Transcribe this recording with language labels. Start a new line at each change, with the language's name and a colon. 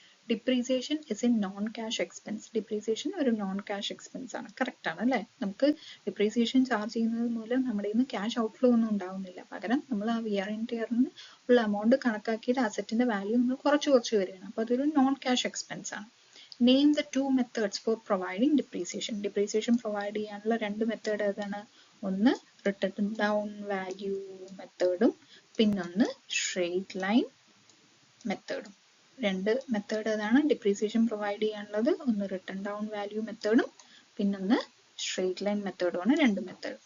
English: Depreciation is a non cash expense. Depreciation ഒരു non cash expense ആണ്. Correct ആണ് അല്ലെ.
Malayalam: നമുക്ക് ഡിപ്രീസിയേഷൻ ചാർജ് ചെയ്യുന്നത് മൂലം നമ്മുടെ ഇന്ന് ക്യാഷ് ഔട്ട്ഫ്ലോ ഒന്നും ഉണ്ടാവുന്നില്ല. പകരം നമ്മൾ ആ വിയർ ആൻഡ് ടിയറിന് ഉള്ള എമൗണ്ട് കണക്കാക്കിയിട്ട് അസറ്റിന്റെ വാല്യൂ നമ്മൾ കുറച്ച് വരികയാണ്. അപ്പൊ അതൊരു നോൺ ക്യാഷ് എക്സ്പെൻസ് ആണ്.
English: Name the two methods for providing depreciation.
Malayalam: Depreciation provide ചെയ്യാനുള്ള രണ്ട് മെത്തേഡ് ഏതാണ്? ഒന്ന് റിട്ടേൺ ഡൗൺ വാല്യൂ മെത്തേഡും പിന്നൊന്ന് സ്ട്രെയിറ്റ് ലൈൻ മെത്തേഡും. രണ്ട് മെത്തേഡ് ഏതാണ് ഡിപ്രീസിയേഷൻ പ്രൊവൈഡ് ചെയ്യാനുള്ളത്? ഒന്ന് റിട്ടേൺ ഡൗൺ വാല്യൂ മെത്തേഡും പിന്നൊന്ന് സ്ട്രെയിറ്റ് ലൈൻ മെത്തേഡുമാണ് രണ്ട് മെത്തേഡ്.